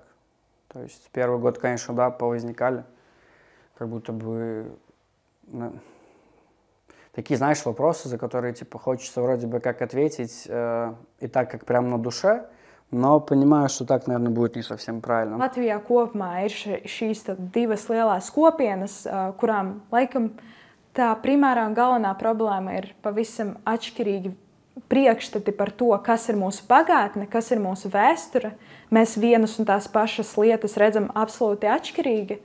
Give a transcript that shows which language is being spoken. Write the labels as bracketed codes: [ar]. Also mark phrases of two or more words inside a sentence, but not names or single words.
[ru] То есть первый год, конечно, да, повозникали. Как будто бы такие, знаешь, вопросы, за которые, типа, хочется вроде бы как ответить и так, как прям на душе, но понимаю, что так, наверное, будет не совсем правильно. [lv] Latvijā kopumā ir šīs divas lielās kopienas, kurām laikam tā primārā un galvenā problēma ir pavisam atšķirīgi priekšstati par to, kas ir mūsu pagātne, kas ir mūsu vēsture. Mēs vienas un tās pašas lietas redzam absolūti atšķirīgi.